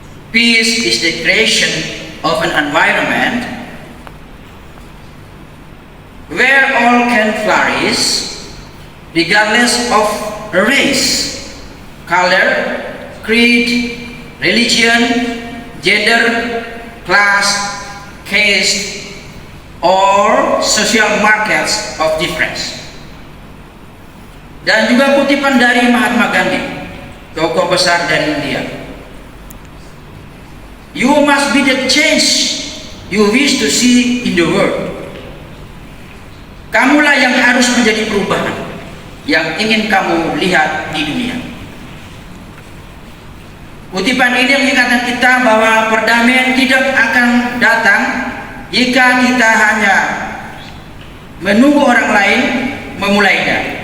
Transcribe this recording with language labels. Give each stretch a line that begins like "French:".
English: Peace is the creation of an environment where all can flourish regardless of race, color, creed, religion, gender, class, caste, or social markers of difference.
Indonesian: Dan juga kutipan dari Mahatma Gandhi, tokoh besar dari India.
English: You must be the change you wish to see in the world.
Indonesian: Kamulah yang harus menjadi perubahan yang ingin kamu lihat di dunia. Kutipan ini mengingatkan kita bahwa perdamaian tidak akan datang jika kita hanya menunggu orang lain memulainya.